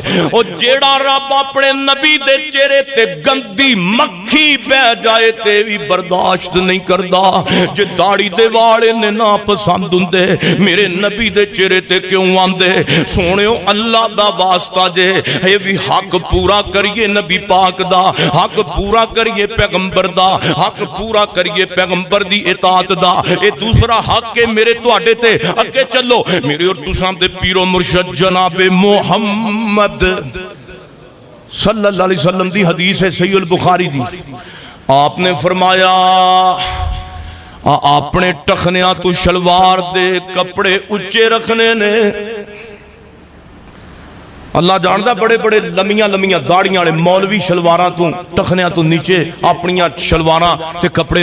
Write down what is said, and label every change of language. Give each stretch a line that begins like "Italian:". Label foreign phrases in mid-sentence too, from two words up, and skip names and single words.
Punjabi: او جیہڑا رب اپنے نبی دے چہرے تے گندی مکھی پے جائے تے وی برداشت نہیں کردا، جے داڑھی دے وال اینے ناپسند ہوندے میرے نبی دے چہرے تے کیوں آندے، سوہنیو اللہ دا واسطہ جے ایہ وی حق پورا کریے نبی پاک دا، حق پورا کریے پیغمبر دا، حق پورا کریے پیغمبر دی اطاعت دا، ایہ دوجا حق اے میرا تہاڈے تے. اگے چلو میرے اور تساں دے پیر و مرشد جنابِ محمد
Arabic: صلى الله عليه وسلم
Punjabi: دی حدیث اے صحیح بخاری دی، آپ نے فرمایا اپنے ٹخنیاں توں شلوار دے کپڑے اچے رکھنے نے، اللہ جاندا وڈے وڈے لمیاں لمیاں داڑھیاں والے مولوی شلواراں توں ٹخنیاں توں نیویں اپنیاں شلواراں تے کپڑے